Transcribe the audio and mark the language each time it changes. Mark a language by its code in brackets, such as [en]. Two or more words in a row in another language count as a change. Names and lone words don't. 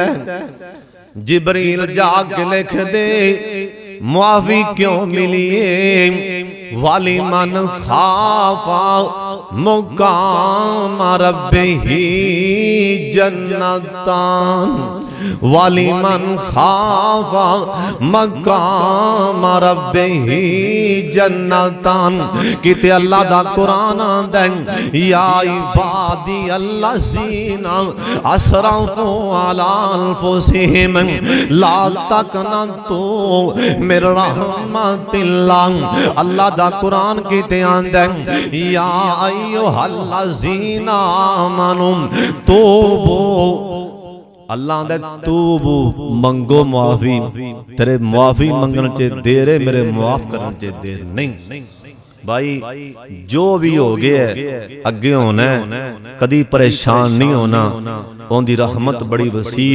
[pa] ਜਿਬਰੀਲ ਜਾਕੇ ਲਿਖ ਦੇ ਮੁਆਫ਼ੀ ਕਿਉਂ ਮਿਲੀ ਹੈ, [ar] ولمن خاف مقام ربه جنتان, ولمن خاف مقام ربه جنتان. [pa] ਕਿਤੇ ਅੱਲਾਹ ਦਾ ਕੁਰਾਨ ਆਂਦਾ [ar] يا عبادي الذين أسرفوا على أنفسهم لا تقنطوا من رحمة الله. [pa] ਅੱਲਾਹ ਦਾ ਕੁਰਾਨ ਕਿਤੇ ਆਂਦਾ [ar] يا أيها الذين آمنوا توبوا, [pa] ਅੱਲਾਹ ਦੇ ਤੂਬੂ ਮੰਗੋ ਮਾਫ਼ੀ, ਤੇਰੇ ਮਾਫ਼ੀ ਮੰਗਣ ਚ ਦੇਰ ਹੈ, ਮੇਰੇ ਮਾਫ਼ ਕਰਨ ਚ ਦੇਰ ਨਹੀਂ। भाई जो भी हो गया अगे होना, कदी परेशान नहीं होना, उनकी रहमत बड़ी वसी।